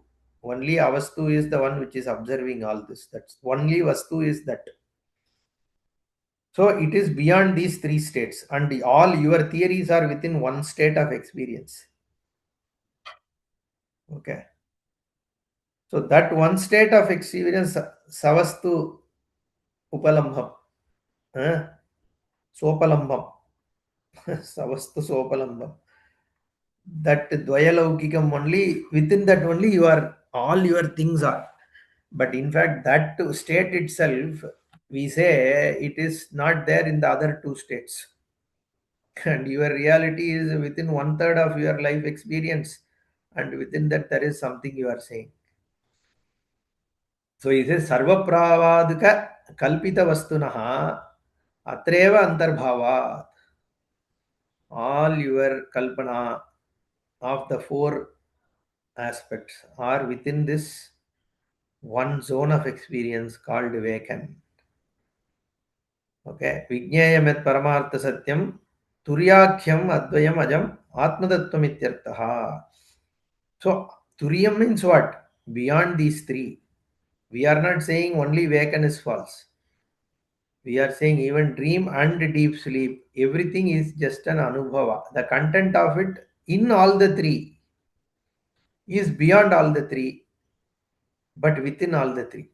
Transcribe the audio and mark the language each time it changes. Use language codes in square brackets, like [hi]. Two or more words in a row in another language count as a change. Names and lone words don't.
[en] Only avastu is the one which is observing all this. That's only vastu is that. So it is beyond these three states, and all your theories are within one state of experience. Okay. So that one state of experience, [sa] सवस्तु उपलम्भं सोपलम्भं सवस्तु सोपलम्भम्. [en] That dvayalaukikam only, within that only you are, all your things are. But in fact, that state itself, we say it is not there in the other two states. And your reality is within one third of your life experience. And within that, there is something you are saying. So he says, [sa] सर्व प्रवादिक कल्पित वस्तुनः अत्रैव अन्तर्भाव. [en] All your Kalpana of the four aspects are within this one zone of experience called Vekan. Okay. [sa] विज्ञायमेत परमार्थ सत्यं तुर्याख्यम् अद्वयम् अजम् आत्मतत्त्वम् इत्यर्थः. [en] So Turyam means what? Beyond these three. We are not saying only Vekan is false. We are saying even dream and deep sleep, everything is just an anubhava. The content of it in all the three is beyond all the three, but within all the three.